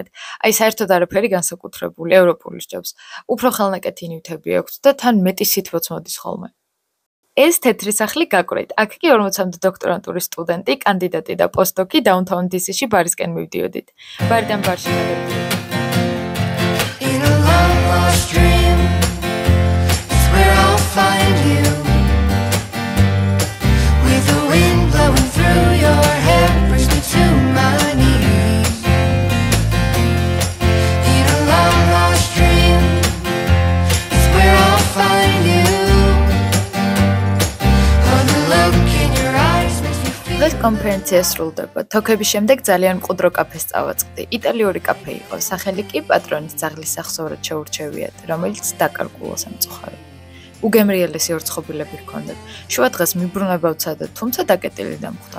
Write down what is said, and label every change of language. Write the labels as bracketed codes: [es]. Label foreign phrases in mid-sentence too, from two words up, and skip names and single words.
[ka] აი საერთოდ არაფერი განსაკუთრებული, ევროპული სჯობს. უფრო ხელნაკეთი ნივთები აქვს და თან მეტი სითბოც მოდის ხოლმე. ეს თეთრი სახლი გაკვრით. აქ კი 40-მდე დოქტორანტურის სტუდენტი, კანდიდატი და პოსტდოკი დაუნთაუნ DC-ში ბარისკენ მივდიოდით. ბარიდან ბარში გადავიდით. [en] In a long lost dream, it's where I'll find you. With the wind blowing through your hair, brings me to my knees. In a long lost dream, it's where I'll find you. [ka] დღეს კონფერენცია სრულდება. თოქების შემდეგ ძალიან მყუდრო კაფეს წავაწყდი. იტალიური კაფე იყო, სახელი კი პატრონის ძაღლის სახსოვრად შეურჩევიათ, რომელიც დაკარგულოს ამწუხარებ. უგემრიელესი ორცხობილები ჰქონდათ. შუა დღეს მიბრუნება ვცადე, თუმცა დაკეტილი დამხვდა.